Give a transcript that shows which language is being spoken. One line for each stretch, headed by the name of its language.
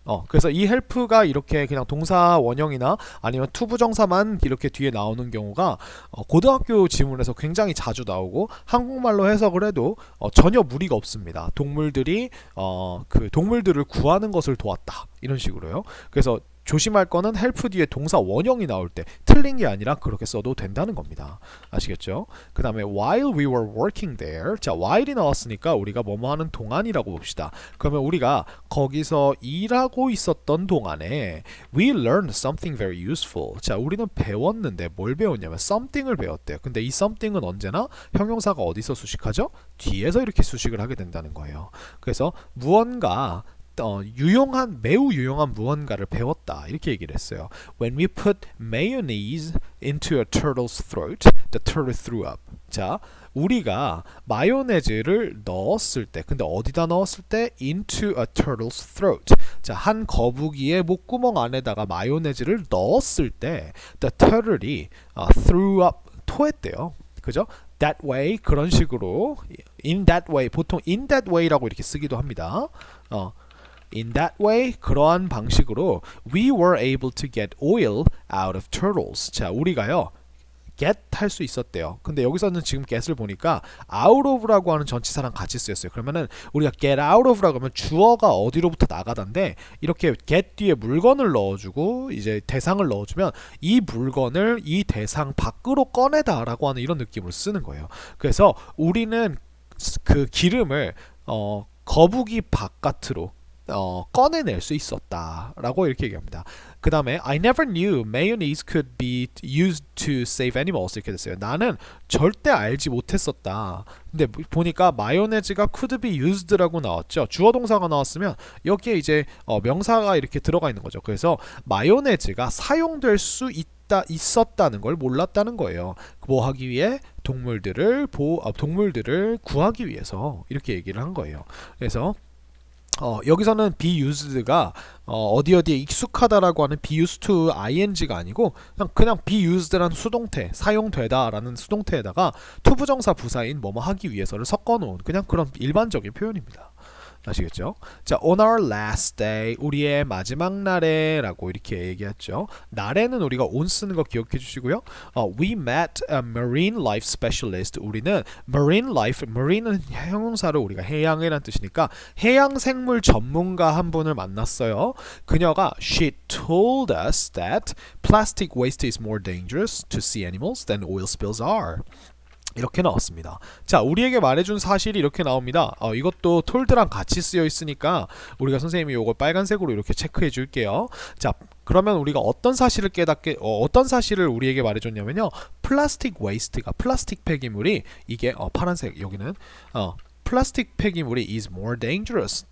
Korean: 그래서 이 help가 이렇게 그냥 동사 원형이나 아니면 투부정사만 이렇게 뒤에 나오는 경우가 고등학교 지문에서 굉장히 자주 나오고 한국말로 해석을 해도 전혀 무리가 없습니다. 동물들이 그 동물들을 구하는 것을 도왔다 이런 식으로요. 그래서 조심할 거는 help 뒤에 동사 원형이 나올 때 틀린 게 아니라 그렇게 써도 된다는 겁니다. 아시겠죠? 그 다음에
English: while we were working there.
Korean: 자, while이 나왔으니까 우리가 뭐뭐 하는 동안이라고 봅시다. 그러면 우리가 거기서 일하고 있었던 동안에
English: we learned something very useful.
Korean: 자, 우리는 배웠는데 뭘 배웠냐면 something을 배웠대요. 근데 이 something은 언제나 형용사가 어디서 수식하죠? 뒤에서 이렇게 수식을 하게 된다는 거예요. 그래서 무언가 매우 유용한 무언가를 배웠다 이렇게 얘기를 했어요.
English: When we put mayonnaise into a turtle's throat, the turtle threw up.
Korean: 자, 우리가 마요네즈를 넣었을 때, 근데 어디다 넣었을 때?
English: Into a turtle's throat.
Korean: 자, 한 거북이의 목구멍 안에다가 마요네즈를 넣었을 때,
English: the turtle
Korean: 이
English: threw up,
Korean: 토했대요. 그죠?
English: That way,
Korean: 그런 식으로,
English: in that way, 보통 in that way라고
Korean: 이렇게 쓰기도 합니다.
English: In that way,
Korean: 그러한 방식으로
English: we were able to get oil out of turtles.
Korean: 자, 우리가요 get 할 수 있었대요. 근데 여기서는 지금 get을 보니까 out of라고 하는 전치사랑 같이 쓰였어요. 그러면은 우리가 get out of라고 하면 주어가 어디로부터 나가다인데 이렇게 get 뒤에 물건을 넣어주고 이제 대상을 넣어주면 이 물건을 이 대상 밖으로 꺼내다라고 하는 이런 느낌으로 쓰는 거예요. 그래서 우리는 그 기름을 거북이 바깥으로 꺼내낼 수 있었다라고 이렇게 얘기합니다. 그 다음에
English: I never knew mayonnaise could be used to save animals
Korean: 이렇게 됐어요. 나는 절대 알지 못했었다. 근데 보니까 마요네즈가 could be used라고 나왔죠. 주어 동사가 나왔으면 여기에 이제 명사가 이렇게 들어가 있는 거죠. 그래서 마요네즈가 사용될 수 있었다는 걸 몰랐다는 거예요. 뭐 하기 위해? 동물들을 구하기 위해서 이렇게 얘기를 한 거예요. 그래서 여기서는 be used가 어디에 익숙하다라고 하는 be used to ing가 아니고 그냥 be used라는 수동태, 사용되다라는 수동태에다가 투부정사 부사인 뭐뭐 하기 위해서를 섞어놓은 그냥 그런 일반적인 표현입니다. 아시겠죠? 자,
English: on our last day,
Korean: 우리의 마지막 날에 라고 이렇게 얘기했죠. 날에는 우리가 on 쓰는 거 기억해 주시고요.
English: We met a marine life specialist.
Korean: 우리는 marine life, marine은 형용사로 우리가 해양이란 뜻이니까 해양 생물 전문가 한 분을 만났어요. 그녀가
English: she told us that plastic waste is more dangerous to sea animals than oil spills are.
Korean: 이렇게 나왔습니다. 자, 우리에게 말해준 사실이 이렇게 나옵니다. 이것도 톨드랑 같이 쓰여 있으니까 우리가 선생님이 이걸 빨간색으로 이렇게 체크해 줄게요. 자, 그러면 우리가 어떤 사실을 어떤 사실을 우리에게 말해줬냐면요. 플라스틱 웨이스트가 플라스틱 폐기물이 이게 파란색 여기는 플라스틱 폐기물이
English: is more dangerous.